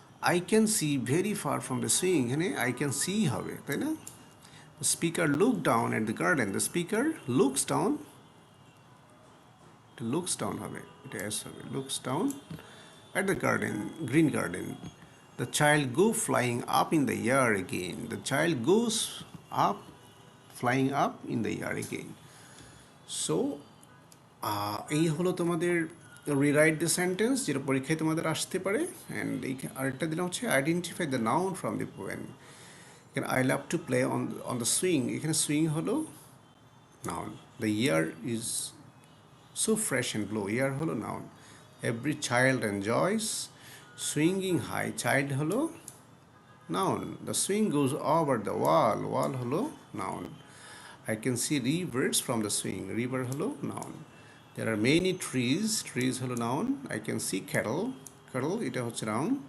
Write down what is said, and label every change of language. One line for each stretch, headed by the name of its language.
English: I can see very far from the swing, এখানে I can see হবে,
Bangla: তাই না?
English: The speaker look down at the garden, the speaker looks down, looks down হবে, এটা S হবে, looks down at the garden, green garden. The child go flying up in the air again. The child goes up, flying up in the air again.
Bangla: So, এই হলো তোমাদের rewrite the sentence, যেটা পরীক্ষায় তোমাদের আসতে পারে।
English: and
Bangla: এই আরেকটা দিলাম হচ্ছে
English: Identify the noun from the poem. এখানে I love to play on the swing, এখানে swing হলো noun. The air is so fresh and blow, air হলো noun. Every child enjoys swinging high, child holo noun. The swing goes over the wall, wall holo noun. I can see rivers from the swing, river holo noun. There are many trees, trees holo noun. I can see cattle, cattle
Bangla: এটা হচ্ছে
English: noun.